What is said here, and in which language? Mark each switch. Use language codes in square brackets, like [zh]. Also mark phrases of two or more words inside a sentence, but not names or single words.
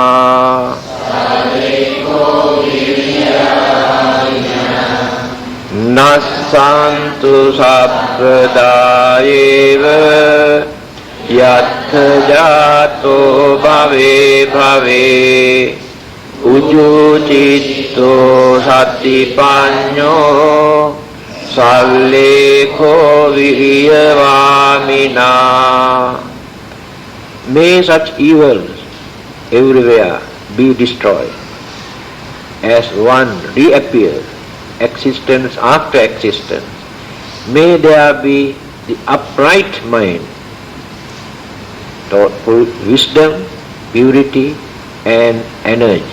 [pi] Nasantu sappadaeva yattha jato bhave bhave uju citto satipanyo Sallekho viriyavamina. [en] May such evils everywhere be destroyed. As one reappears, existence after existence, may there be the upright mind, thoughtful wisdom, purity and energy.